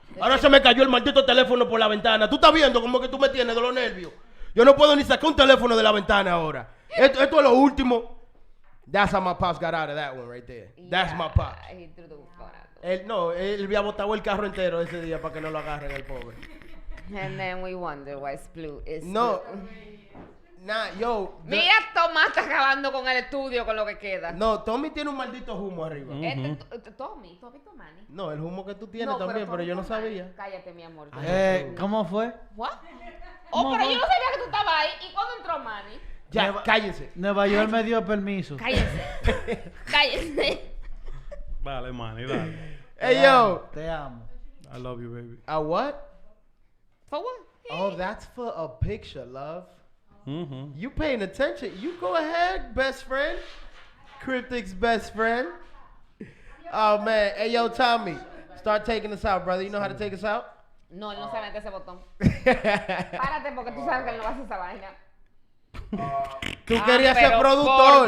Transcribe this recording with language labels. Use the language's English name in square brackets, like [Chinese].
[Spanish] Ahora se me cayó el maldito teléfono por la ventana. Tú estás viendo como que tú me tienes de los nervios. Yo no puedo ni sacar un teléfono de la ventana ahora. Esto es lo último. [English] That's how my pops got out of that one right there. That's my pops. He threw the phone out. [Spanish] Él había botado el carro entero ese día para que no lo agarren el pobre. [English] And then we wonder why Splu is... No. Nah, yo. [Spanish] Mira, Tomás está acabando con el estudio con lo que queda. No, Tommy tiene un maldito humo arriba. Tommy Tomani. No, el humo que tú tienes también, pero yo no sabía. Cállate, mi amor. ¿Cómo fue? [English] ¿What? [Spanish] Pero yo no sabía que tú estabas ahí. ¿Y cuándo entró Manny? Ya, cállense. Nuevayol me dio permiso. Cállense. Dale, Manny, dale. [English] Hey, yo. [Spanish] Te amo. [English] I love you, baby. A what? For what? Oh, that's for a picture, love. You paying attention. You go ahead, best friend. Cryptic's best friend. Oh, man. Hey, yo, Tommy. Start taking us out, brother. You know how to take us out? [Spanish] No, él no sabe ese botón. Párate porque tú sabes que él no va a hacer esa vaina. Tú querías ser productor.